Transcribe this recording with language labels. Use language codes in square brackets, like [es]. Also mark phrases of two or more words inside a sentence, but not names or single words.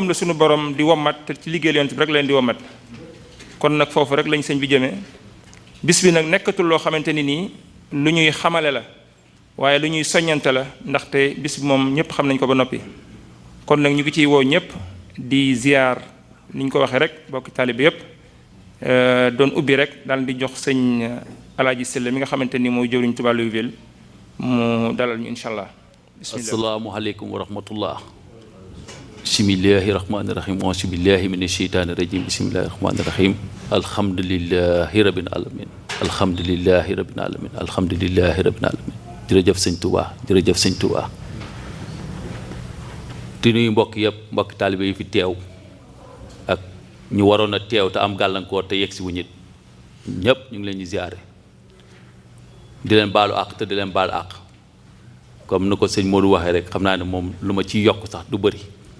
[wo] la suñu borom di wommat te ci liggéeyal yonent bi rek leen di wommat kon nag foofu rek lañ sëñ bi jëmee bis bi nag nekkatul loo xamante ni nii lu ñuy xamale la waaye lu ñuy soññante la ndaxte bis bi moom ñëpp xam nañ ko ba noppi kon nag ñu ngi ciy woo ñëpp di ziar ni ñu ko waxee rek bokki taalibe yëpp doon ubbi rek daal di jox sëñ Alaaji Sylla mi nga xamante ni mooy jëwriñ Touba Louisville mu dalal ñu [ar] إن شاء الله. [wo] bismillah [ar] السلام عليكم ورحمة الله بسم الله الرحمن الرحيم أعوذ بالله من الشيطان الرجيم بسم الله الرحمن الرحيم الحمد لله رب العالمين الحمد لله رب العالمين الحمد لله رب العالمين [wo] alhamdulillahi rabbil alamin jërëjëf sëñ Touba jërëjëf sëñ Touba di nuyu mbokk yëpp mbokk taalibe yi fi teew ak ñu waroon a teew te am gàllankoor te yegg si wu ñit ñëpp ñu ngi leen di ziare di leen baalu àq te di leen baalu àq comme ni ko sëñ Modou waxee rek xam naa ne moom lu ma ciy yokk sax du bëri